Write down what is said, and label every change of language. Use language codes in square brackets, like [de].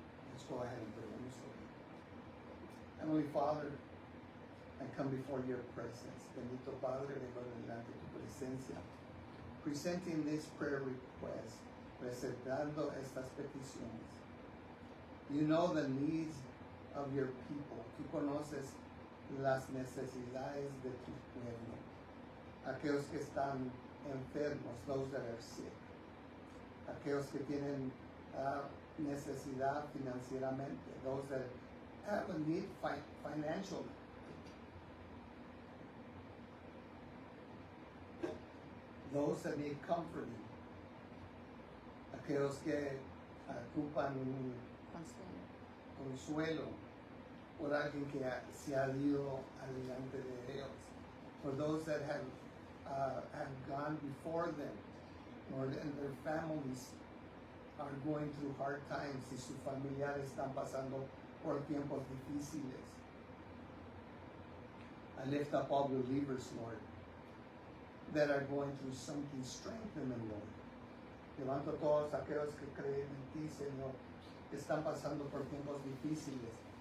[en] Let's go ahead and pray. Heavenly Father, I come before your presence. [es] Bendito Padre, vengo delante de tu presencia, [en] presenting this prayer request, [es] presentando estas peticiones. [en] You know the needs of your people. [es] Tú conoces las necesidades de tu pueblo. Aquellos que están enfermos, [en] those that are sick. [es] Aquellos que tienen necesidad financieramente, [en] those that have a need financially. Those that need comforting. [es] Aquellos que ocupan un consuelo por alguien que se ha ido adelante de ellos. [en] For those that have gone before them, or and their families are going through hard times [es] y sus familiares están pasando por tiempos difíciles. [en] I lift up all believers, Lord, that are going through something. Strengthen them, Lord. [es] Levanto todos aquellos que creen en ti, Señor, que están pasando por tiempos difíciles.